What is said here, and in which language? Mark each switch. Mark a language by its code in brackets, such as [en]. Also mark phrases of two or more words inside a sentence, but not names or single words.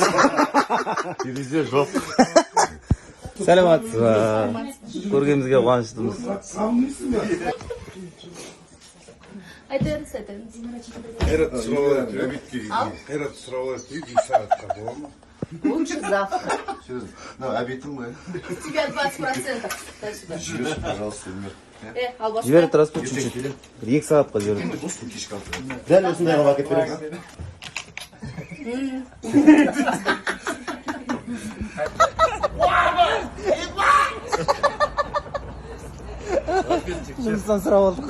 [kk] Терезе жоқ. Сәлематсыз ба? Көргенімізге қуаныштымыз. Айтыңыз. Қайрат сұрап әбитке. Қайрат сұрап дейді, сағатқа бола ма? [ru] Лучше завтра. [kk] Серьезно? Әбитім ғой. [ru] С тебя 20%. Дай сюда. [kk] Жіберші, пожалуйста, Эльмир. Албаска. Жіберіп тұрасыз ба чуть-чуть? бір 2 сағатқа жіберіп. Дәл осындай қылып әкеп берейін. Жұмыстан сұрап алдық.